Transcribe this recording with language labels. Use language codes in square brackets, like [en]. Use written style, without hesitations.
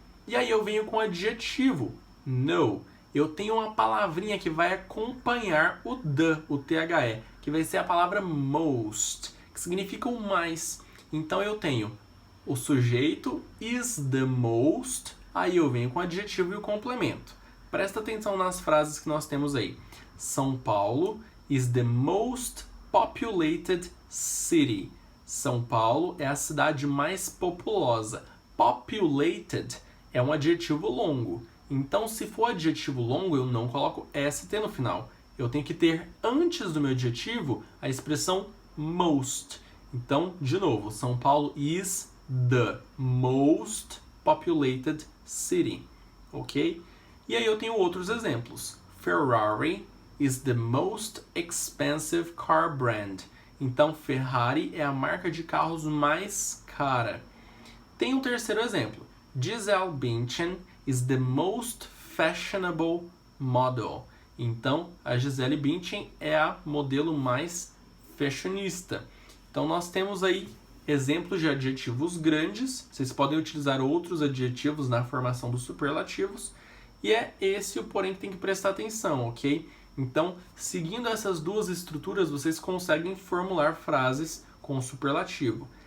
[pt] E aí eu venho com o adjetivo no. Eu tenho uma palavrinha que vai acompanhar o the, o THE, que vai ser a palavra most, que significa o mais. Então eu tenho o sujeito [en] is the most, [pt] aí eu venho com o adjetivo e o complemento. Presta atenção nas frases que nós temos aí. [en] São Paulo is the most populated city. [pt] São Paulo é a cidade mais populosa. Populated é um adjetivo longo. Então, se for adjetivo longo, eu não coloco ST no final. Eu tenho que ter antes do meu adjetivo a expressão most. Então, de novo, [en] São Paulo is the most populated city. [pt] Ok? E aí eu tenho outros exemplos. [en] Ferrari is the most expensive car brand. [pt] Então, Ferrari é a marca de carros mais cara. Tem um terceiro exemplo. [en] Gisele Bündchen is the most fashionable model. [pt] Então, a Gisele Bündchen é a modelo mais fashionista. Então, nós temos aí exemplos de adjetivos grandes. Vocês podem utilizar outros adjetivos na formação dos superlativos. E é esse o porém que tem que prestar atenção, ok? Então, seguindo essas duas estruturas, vocês conseguem formular frases com superlativo.